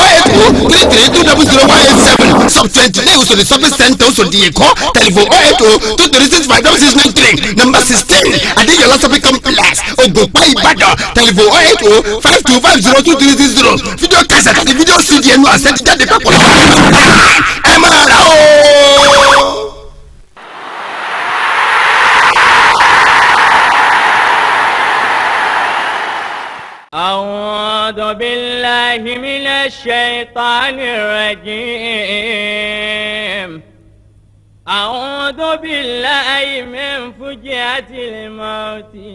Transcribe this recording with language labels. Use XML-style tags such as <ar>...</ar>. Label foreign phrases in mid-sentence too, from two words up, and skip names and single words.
<yo>08033200187 sub 29 Òṣòdì</yo> <en>shopping center</en> <yo>Òṣòdì èkó tẹlifon 08023656693 number 16 Adéyọlá</yo> <en>shopping complex</en> <yo>Ògùnpá Ìbàdàn tẹlifon 08052502330 fídíò kẹsẹ̀ àti fídíò CD ẹnu àṣẹ ti jáde papọ̀ lọ́wọ́ ẹ máa rà ó.</yo> <ar>أعوذ بالله من الشيطان الرجيم أعوذ بالله من فجعة الموت</ar>